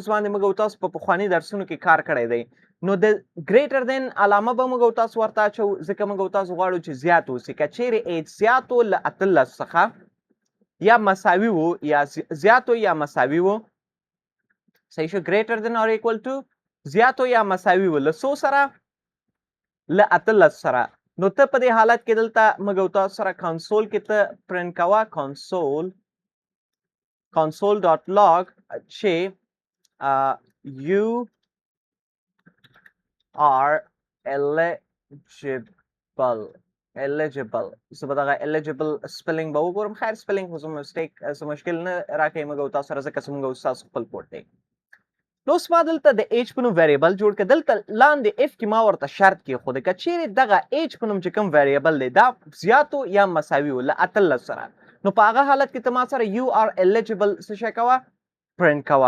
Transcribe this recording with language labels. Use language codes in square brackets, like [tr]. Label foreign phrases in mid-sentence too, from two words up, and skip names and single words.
[ps] باندې موږ او تاسو په پخواني درسونو کې کار کړی دی نو د [en] greater than [ps] علامه به موږ او تاسو ورته اچو ځکه موږ او تاسو غواړو چې زیات اوسي که چیرې ایج زیات و له 18 څخه یا مساوي و یا زیات و یا مساوي و صحیح شو [en] greater than or equal to [ps] زیاتو یا مساوي و له څو سره له 18 سره نو ته په دې حالت کې دلته موږ او تاسو سره کنسول کې ته پرنټ کوه console.log چې [en] you are eligible [ps] زه به دغه eligible سپیلنګ به وګورم خیر سپیلنګ خو زه مسټیک څه مشکل نه راکوي موږ او تاسو سره ځکه چې موږ او تاسو خپل کوډ دی نو اوس ما دلته د ایج په نوم ویریبل جوړ کړ. دلته لاندې اف کې ما ورته شرط کېښود که چیرې دغه ایج په نوم چې کوم ویریبل دی دا زیاتو یا مساوي و له 18 سره، نو په هغه حالت کې ته ما سره [en] you are eligible [ps] څه شی کوه پرنټ کوه.